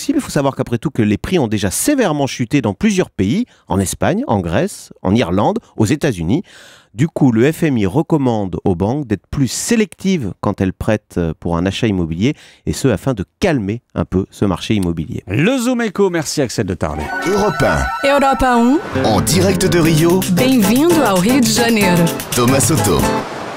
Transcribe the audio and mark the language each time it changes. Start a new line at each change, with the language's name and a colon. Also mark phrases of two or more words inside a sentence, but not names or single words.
French: Il faut savoir qu'après tout, que les prix ont déjà sévèrement chuté dans plusieurs pays, en Espagne, en Grèce, en Irlande, aux États-Unis. Du coup, le FMI recommande aux banques d'être plus sélectives quand elles prêtent pour un achat immobilier, et ce, afin de calmer un peu ce marché immobilier. Le Zoom Echo, merci Axel de Tarlet. Europa Europa 1, 1, en direct de Rio,
Portuguese: bem-vindo ao Rio de Janeiro. Thomas Soto.